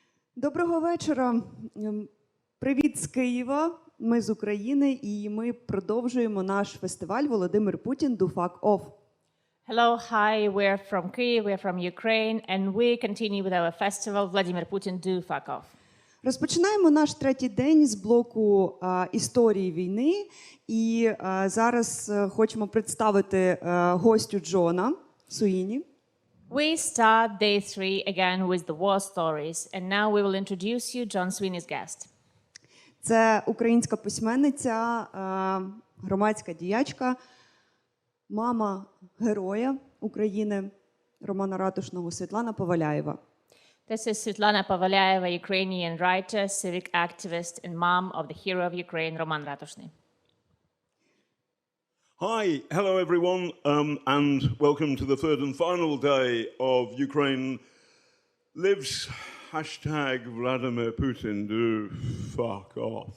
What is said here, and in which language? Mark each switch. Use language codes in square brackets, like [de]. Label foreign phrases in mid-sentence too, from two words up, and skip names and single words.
[uk] Доброго вечора. Привіт з Києва. Ми з України і ми продовжуємо наш фестиваль «Володимир Путін [en] do fuck off». Hello, hi, we're from Kyiv, we're from Ukraine, and we continue with our festival Vladimir Putin do fuck off. [uk] Розпочинаємо наш третій день з блоку історії війни. І зараз хочемо представити гостю Джона Sweeney. [en] We start day 3 again with the war stories, and now we will introduce you John Sweeney's guest. [uk] Це українська письменниця, громадська діячка, мама героя України романа Ратушного Svitlana Povalyaeva. [en] This is Svitlana Povalyaeva, Ukrainian writer, civic activist, and mom of the hero of Ukraine, Roman Ratushnyy. Hi, hello everyone, and welcome to the third and final day of Ukraine Lives hashtag Vladimir Putin do fuck off.